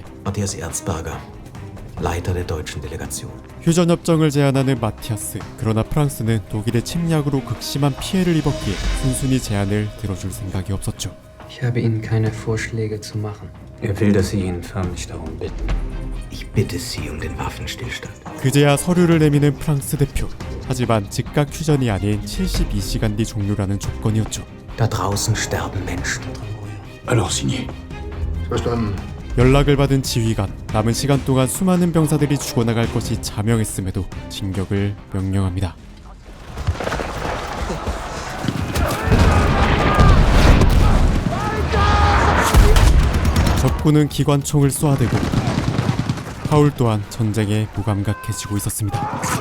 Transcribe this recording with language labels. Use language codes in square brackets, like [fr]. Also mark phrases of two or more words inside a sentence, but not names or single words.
[de] Matthias Erzberger, Leiter der deutschen Delegation. [ko] 휴전협정을 제안하는 마티아스. 그러나 프랑스는 독일의 침략으로 극심한 피해를 입었기에 순순히 제안을 들어줄 생각이 없었죠. [de] Ich habe Ihnen keine Vorschläge zu machen. Er will, dass Sie ihn förmlich darum bitten. Ich bitte Sie um den Waffenstillstand. [ko] 그제야 서류를 내미는 프랑스 대표. 하지만 즉각 휴전이 아닌 72시간 뒤 종료라는 조건이었죠. [de] Da draußen sterben Menschen. [fr] Alors signé. [de] Verstanden. [ko] 연락을 받은 지휘관, 남은 시간 동안 수많은 병사들이 죽어나갈 것이 자명했음에도 진격을 명령합니다. 적군은 기관총을 쏘아대고 파울 또한 전쟁에 무감각해지고 있었습니다.